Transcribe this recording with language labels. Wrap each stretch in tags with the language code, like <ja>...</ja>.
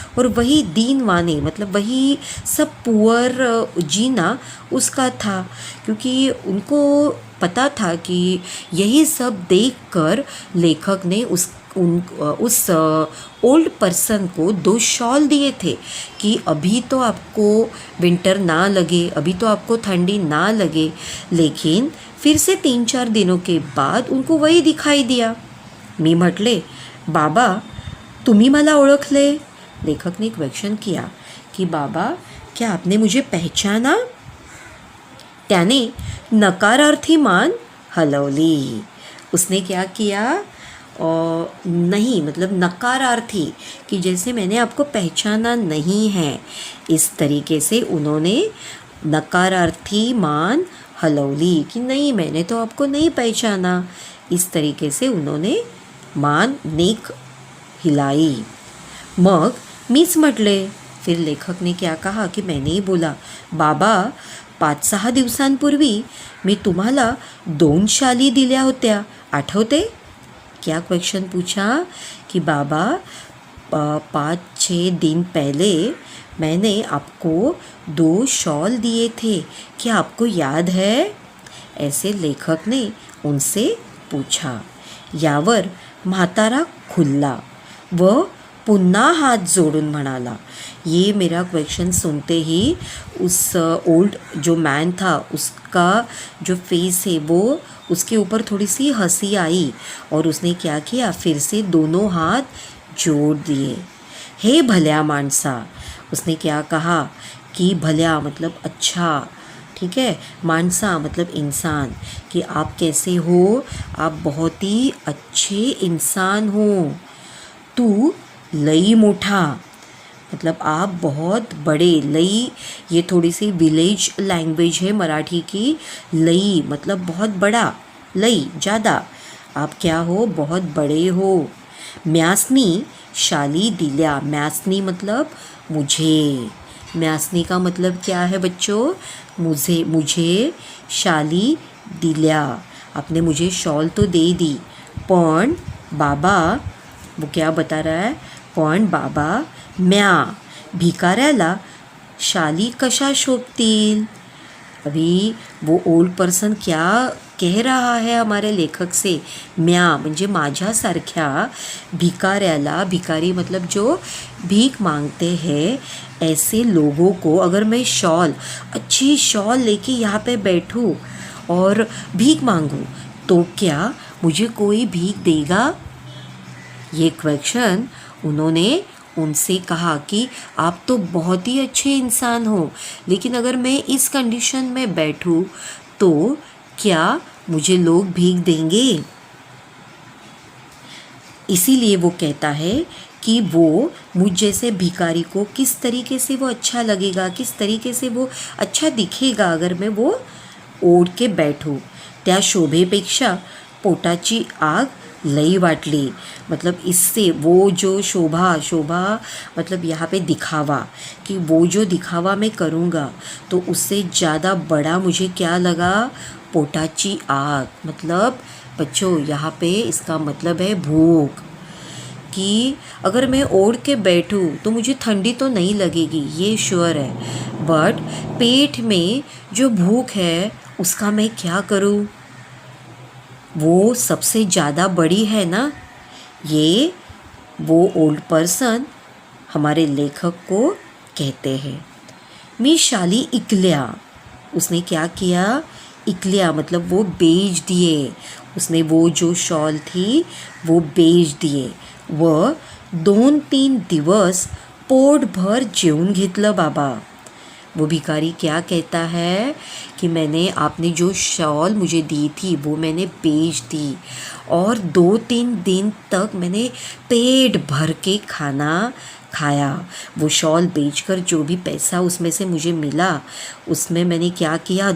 <hi>और वही दीनवाने मतलब वही सब पुअर जीना उसका था, क्योंकि उनको पता था कि यही सब देखकर लेखक ने उस ओल्ड पर्सन को 2 शॉल दिए थे कि अभी तो आपको विंटर ना लगे, अभी तो आपको ठंडी ना लगे. लेकिन फिर से 3-4 दिनों के बाद उनको वही दिखाई दिया.</hi> <mr>मी म्हटले, बाबा तुम्ही मला ओळखले.</mr> <hi>लेखक ने एक क्वेश्चन किया कि बाबा क्या आपने मुझे पहचाना.</hi> <mr>त्याने नकारार्थी मान हलवली.</mr> <hi>उसने क्या किया, नहीं मतलब नकारार्थी, कि जैसे मैंने आपको पहचाना नहीं है, इस तरीके से उन्होंने</hi> <mr>नकारार्थी मान हलवली,</mr> <hi>कि नहीं मैंने तो आपको नहीं पहचाना. इस तरीके से उन्होंने मान नेक हिलाई.</hi> <mr>मग मीच म्हटले.</mr> <hi>फिर लेखक ने क्या कहा कि मैंने ही बोला,</hi> <mr>बाबा 5-6 दिवसांपूर्वी मी तुम्हाला 2 शाली दिल्या होत्या, आठवते.</mr> <hi>क्या क्वेश्चन पूछा कि बाबा 5-6 दिन पहले मैंने आपको 2 शॉल दिए थे, क्या आपको याद है. ऐसे लेखक ने उनसे पूछा.</hi> <mr>यावर म्हातारा खुल्ला व पुन्हा हाथ जोड़ून म्हणाला.</mr> <hi>ये मेरा क्वेश्चन सुनते ही उस ओल्ड जो मैन था उसका जो फेस है वो उसके ऊपर थोड़ी सी हंसी आई, और उसने क्या किया, फिर से दोनों हाथ जोड़ दिए.</hi> <mr>हे भल्या माणसा,</mr> <hi>उसने क्या कहा कि भल्या मतलब अच्छा, ठीक है, मानसा मतलब इंसान, कि आप कैसे हो, आप बहुत ही अच्छे इंसान हो.</hi> <mr>तू लई मोठा</mr> <hi>मतलब आप बहुत बड़े। लई ये थोड़ी सी विलेज लैंग्वेज है मराठी की। लई मतलब बहुत बड़ा, लई ज़्यादा। आप क्या हो, बहुत बड़े हो।</hi> <mr>म्यासनी शाली दिल्या।</mr> <hi>म्यासनी मतलब मुझे। म्यासनी का मतलब क्या है बच्चों? मुझे</hi> <mr>शाली दिल्या।</mr> <hi>आपने मुझे शॉल तो दे दी,</hi> <mr>पण बाबा,</mr> <hi>वो क्या बता रहा है?</hi> <mr>पण बाबा, म्या भिकाऱ्याला शाली कशा शोभतील?</mr> <hi>अभी वो ओल्ड पर्सन क्या कह रहा है हमारे लेखक से?</hi> <mr>म्या म्हणजे माझ्यासारख्या भिकाऱ्याला,</mr> <hi>भिकारी मतलब जो भीख मांगते हैं, ऐसे लोगों को अगर मैं शॉल, अच्छी शॉल लेके यहाँ पे बैठूँ और भीख मांगूँ, तो क्या मुझे कोई भीख देगा? ये क्वेश्चन उन्होंने उनसे कहा कि आप तो बहुत ही अच्छे इंसान हो, लेकिन अगर मैं इस कंडीशन में बैठूं तो क्या मुझे लोग भीख देंगे? इसीलिए वो कहता है कि वो मुझ जैसे भिखारी को किस तरीके से वो अच्छा लगेगा, किस तरीके से वो अच्छा दिखेगा अगर मैं वो ओढ के बैठूं.</hi> <mr>त्या शोभेपेक्षा पोटाची आग लई वाटली.</mr> <hi>मतलब इससे वो जो शोभा मतलब यहाँ पे दिखावा, कि वो जो दिखावा मैं करूँगा तो उससे ज़्यादा बड़ा मुझे क्या लगा?</hi> <mr>पोटाची आग.</mr> <hi>मतलब बच्चों यहाँ पे इसका मतलब है भूख, कि अगर मैं ओढ़ के बैठूँ तो मुझे ठंडी तो नहीं लगेगी, ये श्योर है, बट पेट में जो भूख है उसका मैं क्या करूँ? वो सबसे ज़्यादा बड़ी है ना. ये वो ओल्ड पर्सन हमारे लेखक को कहते हैं.</hi> <mr>मी शाली इकल्या.</mr> <hi>उसने क्या किया? इकल्या मतलब वो बेच दिए. उसने वो जो शॉल थी वो बेच दिए.</hi> <mr>व 2-3 दिवस पोटभर जेवून घेतलं बाबा.</mr> <hi>वो भिखारी क्या कहता है कि मैंने, आपने जो शॉल मुझे दी थी वो मैंने बेच दी और 2-3 दिन तक मैंने पेट भर के खाना खाया. वो शॉल बेचकर जो भी पैसा उसमें से मुझे मिला उसमें मैंने क्या किया?</hi>